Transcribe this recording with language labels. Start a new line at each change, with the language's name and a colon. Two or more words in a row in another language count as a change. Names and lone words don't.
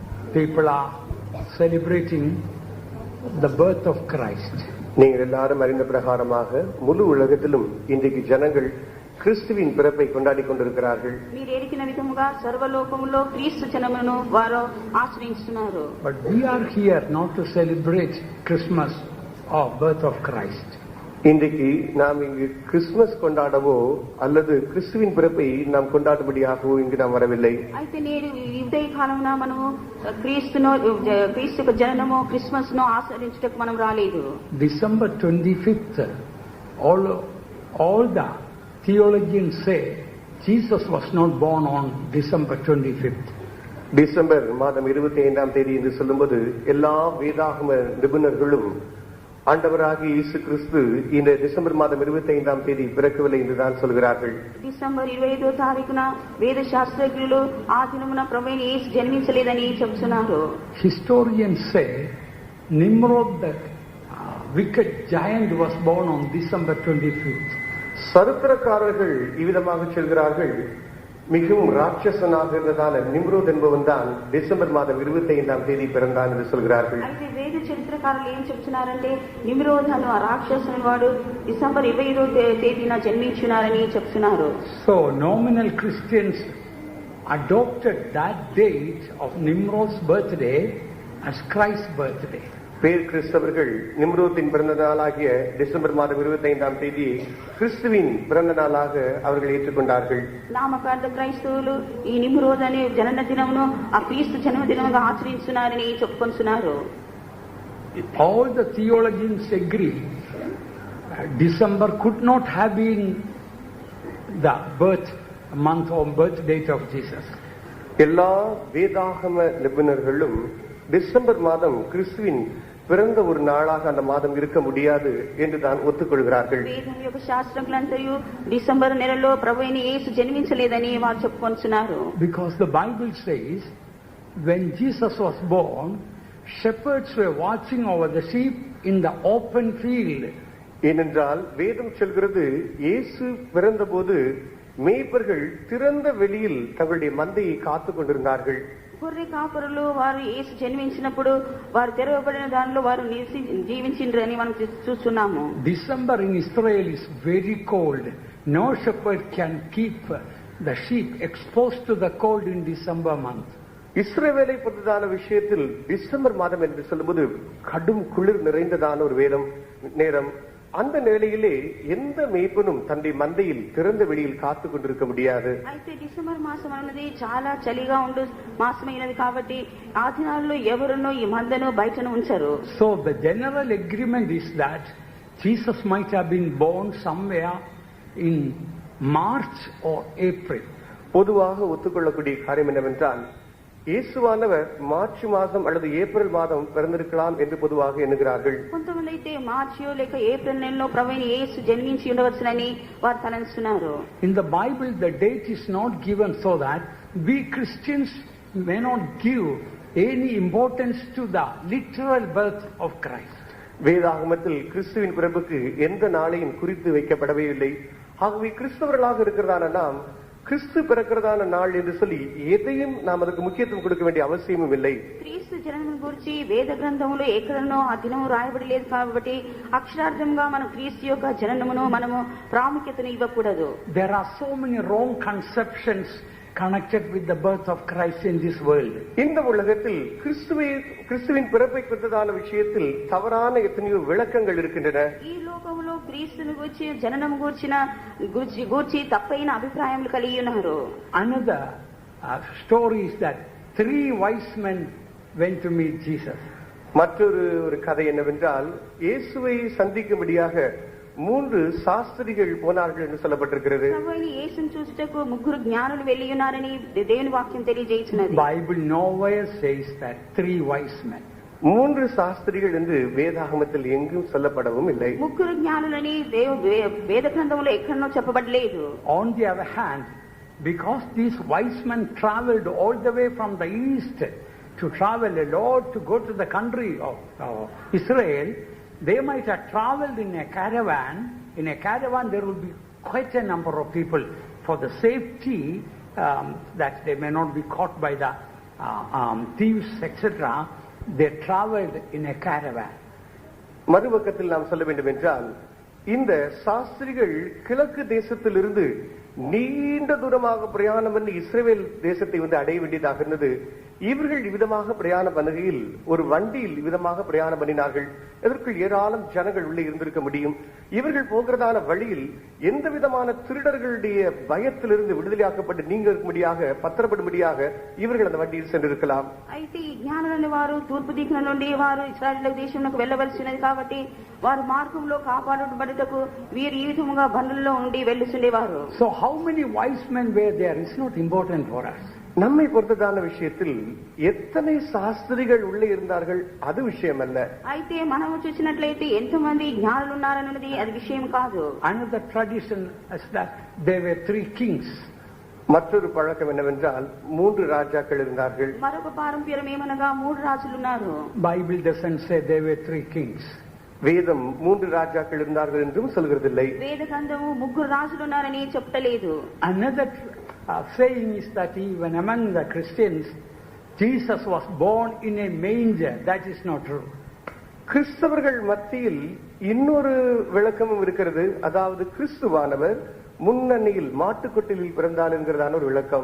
English: people are celebrating the birth of Christ.
Tamil: நீங்கள் எல்லாரும் அறிந்த பிரகாரமாக முழு உலகத்திலும் இன்றைக்கு ஜனங்கள் கிறிஸ்துவின் பிறப்பை கொண்டாடி கொண்டிருக்கிறார்கள்.
Telugu: మీరు ఎరికిన విధముగా సర్వలోకములో క్రీస్తు జనమును వారు ఆచరిస్తున్నారు.
English: But we are here not to celebrate Christmas or birth of Christ.
Tamil: இன்றைக்கு நாம் இங்கு கிறிஸ்துமஸ் கொண்டாடவோ அல்லது கிறிஸ்துவின் பிறப்பை நாம் கொண்டாடும்படியாகவோ இங்கு நாம் வரவில்லை.
Telugu: అయితే నేడు ఈ ఉదయ కాలమున మనము క్రీస్తు జననము క్రిస్మస్ ను ఆచరించుటకు మనం రాలేదు.
English: December 25th, all the theologians say Jesus was not born on December 25th.
Tamil: டிசம்பர் மாதம் 25ஆம் தேதி என்று சொல்லும்போது எல்லா வேதாகம நிபுணர்களும் ஆண்டவராகிய இயேசு கிறிஸ்து இந்த டிசம்பர் மாதம் 25ஆம் தேதி பிறக்கவில்லை என்றுதான் சொல்கிறார்கள்.
Telugu: డిసెంబర్ 25వ తారీఖున వేద శాస్త్రజ్ఞులు ఆ దినమున ప్రభువైన యేసు జన్మించలేదని చెప్తున్నారు.
English: Historians say Nimrod, the wicked giant, was born on December 25th.
Tamil: சரித்திரக்காரர்கள் இவ்விதமாக சொல்கிறார்கள், மிகவும் ராட்சசனாக இருந்ததான நிம்ரோத் என்பவன் தான் டிசம்பர் மாதம் 25ஆம் தேதி பிறந்தான் என்று சொல்கிறார்கள்.
Telugu: అయితే వేద చరిత్రకారులు ఏం చెప్తున్నారంటే నిమ్రోద్ అను ఆ రాక్షసుని వాడు డిసెంబర్ 25వ తేదీన జన్మించున్నారని చెప్తున్నారు.
English: So nominal Christians adopted that date of Nimrod's birthday as Christ's birthday.
Tamil: பேர் கிறிஸ்தவர்கள் நிம்ரோத்தின் பிறந்த நாளாகிய டிசம்பர் மாதம் 25ஆம் தேதி கிறிஸ்துவின் பிறந்த நாளாக அவர்கள் ஏற்றுக்கொண்டார்கள்.
Telugu: నామకార్థ క్రైస్తవులు ఈ నిమ్రోద్ అనే జనన దినమును ఆ క్రీస్తు జన్మదినముగా ఆచరిస్తున్నారని చెప్పుకొంటున్నారు.
English: All the theologians agree December could not have been the birth month or birth date of Jesus.
Tamil: எல்லா வேதாகம நிபுணர்களும் டிசம்பர் மாதம் கிறிஸ்துவின் பிறந்த ஒரு நாளாக அந்த மாதம் இருக்க முடியாது என்று தான் ஒத்துக்கொள்கிறார்கள்.
Telugu: వేదం యొక్క శాస్త్రజ్ఞులంతయు డిసెంబర్ నెలలో ప్రభువైన యేసు జన్మించలేదని వారు చెప్పుకొంటున్నారు.
English: Because the Bible says when Jesus was born, shepherds were watching over the sheep in the open field.
Tamil: ஏனென்றால் வேதம் சொல்கிறது இயேசு பிறந்தபோது மேய்ப்பர்கள் திறந்த வெளியில் தங்களுடைய மந்தையை காத்துக் கொண்டிருந்தார்கள்.
Telugu: గొర్రె కాపరులు వారు యేసు జన్మించినప్పుడు వారు తెరవబడిన దానిలో వారు జీవించిండ్రని మనం చూస్తున్నాము.
English: December in Israel is very cold. No shepherd can keep the sheep exposed to the cold in December month.
Tamil: இஸ்ரவேலை பொறுத்ததான விஷயத்தில் டிசம்பர் மாதம் என்று சொல்லும்போது கடும் குளிர் நிறைந்ததான ஒரு நேரம். அந்த நிலையிலே எந்த மேய்ப்பனும் தன்னுடைய மந்தையில் திறந்த வெளியில் காத்து கொண்டிருக்க முடியாது.
Telugu: అయితే డిసెంబర్ మాసం అనేది చాలా చలిగా ఉండు మాసమైనది కాబట్టి ఆ దినాల్లో ఎవరునో ఈ మందను బయటను ఉంచరు.
English: So the general agreement is that Jesus might have been born somewhere in March or April.
Tamil: பொதுவாக ஒத்துக்கொள்ளக்கூடிய காரியம் என்னவென்றால் இயேசுவானவர் மார்ச் மாதம் அல்லது ஏப்ரல் மாதம் பிறந்திருக்கலாம் என்று பொதுவாக எண்ணுகிறார்கள்.
Telugu: కొంతమంది అయితే మార్చియో లేక ఏప్రిల్ నెలలో ప్రభువైన యేసు జన్మించి ఉండవచ్చునని వారు తలంచున్నారు.
English: In the Bible the date is not given so that we Christians may not give any importance to the literal birth of Christ.
Tamil: வேதாகமத்தில் கிறிஸ்துவின் பிறப்புக்கு எந்த நாளையும் குறித்து வைக்கப்படவே இல்லை. ஆகவே கிறிஸ்தவர்களாக இருக்கிறதான நாம் கிறிஸ்து பிறக்கிறதான நாள் என்று சொல்லி எதையும் நாம் அதுக்கு முக்கியத்துவம் கொடுக்க வேண்டிய அவசியமும் இல்லை.
Telugu: క్రీస్తు జననం గురించి వేద గ్రంథములో ఎక్కడనో ఆ దినం రాయబడలేదు కాబట్టి అక్షరార్థంగా మనం క్రీస్తు యొక్క జననమును మనము ప్రాముఖ్యతను ఇవ్వకూడదు.
English: There are so many wrong conceptions connected with the birth of Christ in this world.
Tamil: இந்த உலகத்தில் கிறிஸ்துவின் பிறப்பை குறித்ததான விஷயத்தில் தவறான எத்தனையோ விளக்கங்கள் இருக்கின்றன.
Telugu: ఈ లోకములో క్రీస్తును గురించి జననం గూర్చి తప్పైన అభిప్రాయములు కలిగి ఉన్నారు.
English: Another story is that 3 wise men went to meet Jesus.
Tamil: மற்றொரு கதை என்னவென்றால் இயேசுவை சந்திக்கும்படியாக 3 சாஸ்திரிகள் போனார்கள் என்று சொல்லப்பட்டிருக்கிறது.
Telugu: ప్రభువైన యేసును చూచుటకు 3 జ్ఞానులు వెళ్ళి ఉన్నారని దేవుని వాక్యం తెలియజేస్తున్నది.
English: Bible nowhere says that 3 wise men.
Tamil: 3 சாஸ்திரிகள் என்று வேதாகமத்தில் எங்கும் சொல்லப்படவும் இல்லை.
Telugu: 3 జ్ఞానులని వేద గ్రంథంలో ఎక్కడనో చెప్పబడలేదు.
English: On the other hand, because these wise men traveled all the way from the east to travel a lot to go to the country of Israel, they might have traveled in a caravan. In a caravan there will be quite a number of people for the safety that they may not be caught by the thieves, etc., they traveled in a caravan.
Tamil: மறுபக்கத்தில் நாம் சொல்ல வேண்டும் என்றால், இந்த சாஸ்திரிகள் கிழக்கு தேசத்திலிருந்து நீண்ட தூரமாக பிரயாணம் பண்ணி இஸ்ரவேல் தேசத்தை அடைய வேண்டியதாக இருந்தது. இவர்கள் இவ்விதமாக பிரயாணம் பண்ணுகையில் ஒரு வண்டியில் இவ்விதமாக பிரயாணம் பண்ணினார்கள். இதற்குள் ஏராளம் ஜனங்கள் உள்ளே இருந்திருக்க முடியும். இவர்கள் போகிறதான வழியில் எந்த விதமான திருடர்களுடைய பயத்திலிருந்து விடுதலையாக்கப்பட்டு நீங்கும்படியாக பத்திரப்படும்படியாக இவர்கள் அந்த வண்டியில் சென்றிருக்கலாம்.
Telugu: అయితే ఈ జ్ఞానులైన వారు తూర్పు దిక్కున నుండి వారు ఇశ్రాయేలు దేశంలోకి వెళ్ళవలసినది కాబట్టి వారు మార్గంలో కాపాడబడుటకు వీరు ఈ విధముగా బండ్లలో ఉండి వెళ్ళుచుండేవారు.
English: So how many wise men were there is not important for us.
Tamil: நம்மை பொறுத்ததான விஷயத்தில் எத்தனை சாஸ்திரிகள் உள்ளே இருந்தார்கள் அது விஷயம் அல்ல.
Telugu: అయితే మనము చూసినట్లయితే ఎంతమంది జ్ఞానులు ఉన్నారన్నది అది విషయం కాదు.
English: Another tradition is that there were 3 kings.
Tamil: மற்றொரு பழக்கம் என்னவென்றால் 3 ராஜாக்கள் இருந்தார்கள்.
Telugu: మరొక పారంపర్యం ఏమనగా 3 రాజులు ఉన్నారు.
English: Bible doesn't say there were 3 kings.
Tamil: வேதம் 3 ராஜாக்கள் இருந்தார்கள் என்றும் சொல்கிறதில்லை.
Telugu: వేద గ్రంథము 3 రాజులు ఉన్నారని చెప్పలేదు.
English: Another saying is that even among the Christians, Jesus was born in a manger. That is not true.
Tamil: கிறிஸ்தவர்கள் மத்தியில் இன்னொரு விளக்கமும் இருக்கிறது. அதாவது கிறிஸ்துவானவர் முன்னணியில் மாட்டுக்கொட்டிலில் பிறந்தார் என்கிறதான ஒரு விளக்கம்.